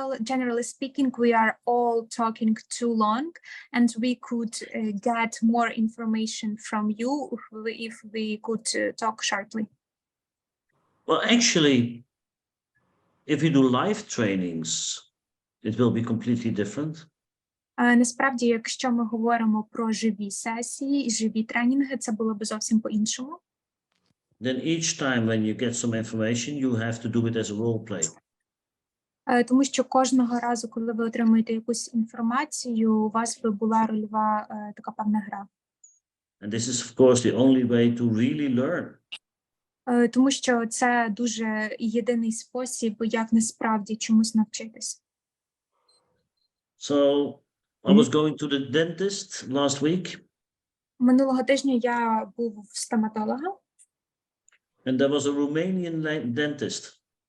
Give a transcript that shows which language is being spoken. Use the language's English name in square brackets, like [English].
[English] Generally speaking, we are all talking too long, and we could get more information from you if we could talk shortly. Well, actually, if you do live trainings, it will be completely different. [Ukrainian] Насправді, якщо ми говоримо про живі сесії і живі тренінги, це було б зовсім по-іншому. [English] Then each time when you get some information, you have to do it as a role play. [Ukrainian] Тому що кожного разу, коли ви отримуєте якусь інформацію, у вас би була рольова така певна гра. [English] And this is, of course, the only way to really learn. [Ukrainian] Тому що це дуже єдиний спосіб, як насправді чомусь навчитись. [English] So I was going to the dentist last week. [Ukrainian] Минулого тижня я був в стоматолога. [English] And there was a Romanian dentist.